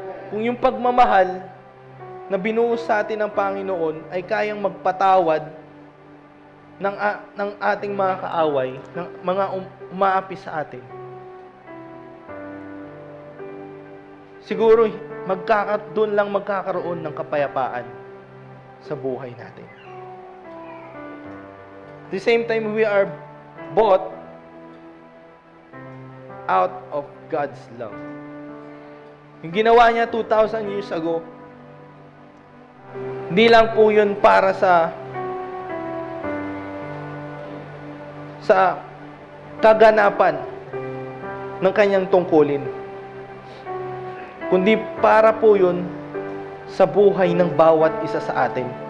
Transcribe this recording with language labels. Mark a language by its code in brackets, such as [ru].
[tl] Kung yung pagmamahal na binuhos sa atin ng Panginoon ay kayang magpatawad ng ating mga kaaway, ng mga umaapi sa atin, siguro doon lang magkakaroon ng kapayapaan sa buhay natin. [en] At the same time, we are bought out of God's love. [tl] Yung ginawa niya [en] 2,000 years ago, [tl] hindi lang po yun para sa kaganapan ng kanyang tungkulin, kundi para po yun sa buhay ng bawat isa sa atin.